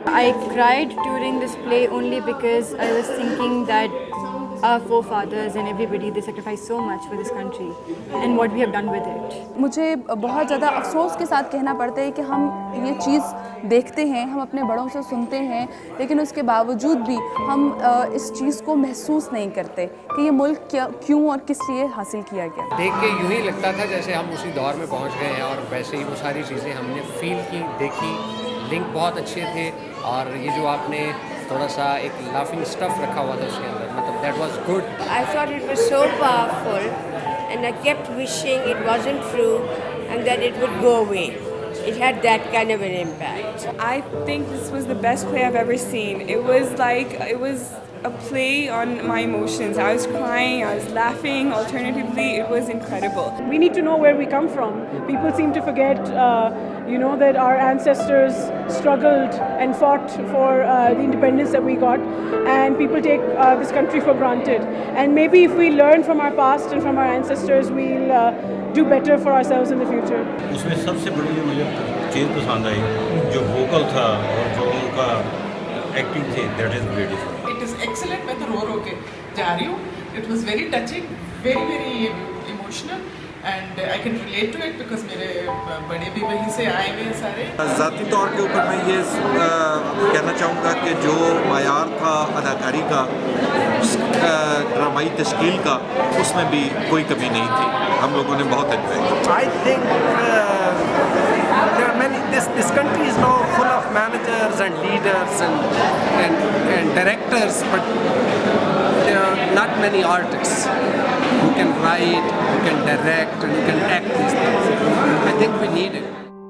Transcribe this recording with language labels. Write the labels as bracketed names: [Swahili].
[English] I cried during this play only because I was thinking that our forefathers and everybody, they sacrificed so much for this country and what we have done with it. [Hindi] मुझे बहुत ज़्यादा अफसोस के साथ कहना पड़ता है कि हम ये चीज़ देखते हैं, हम अपने बड़ों से सुनते हैं, लेकिन उसके बावजूद भी हम इस चीज़ को महसूस नहीं करते कि ये मुल्क क्यों और किस लिए हासिल किया गया। देख के यूँ ही लगता था जैसे हम उसी दौर में पहुँच गए हैं, और वैसे ही वो सारी चीज़ें हमने फील की, देखी, लिंक बहुत अच्छे थे, और ये जो आपने थोड़ा सा एक लाफिंग स्टफ रखा हुआ था उसके अंदर, मतलब [English] That was good. I thought it was so powerful and I kept wishing it wasn't true and that it would go away. It had that kind of an impact. I think this was the best play I've ever seen. It was a play on my emotions. I was crying, I was laughing, alternatively it was incredible. We need to know where we come from. People seem to forget, that our ancestors struggled and fought for the independence that we got, and people take this country for granted. And maybe if we learn from our past and from our ancestors, we'll do better for ourselves in the future. [Hindi] उसमें सबसे बड़ी मुझे चीज़ पसंद आई जो vocal था और जो उनका एक्टिंग थी, [English] that is beautiful. It is excellent. [Hindi] मैं तो रो के जा रही हूँ. [English] It was very touching, very very emotional. And I can relate to it because [Hindi] मेरे बड़े भी वहीं से आए हुए सारे। ज़ाती तौर के ऊपर मैं ये कहना चाहूँगा कि जो मायार था अदाकारी का, ड्रामाई तश्कील का, उसमें भी कोई कमी नहीं थी। हम लोगों ने बहुत एंजॉय किया। [English] I think there are many. This country is now full of managers and leaders and directors, but there are not many artists who can write, who can direct, and who can act these things. I think we need it.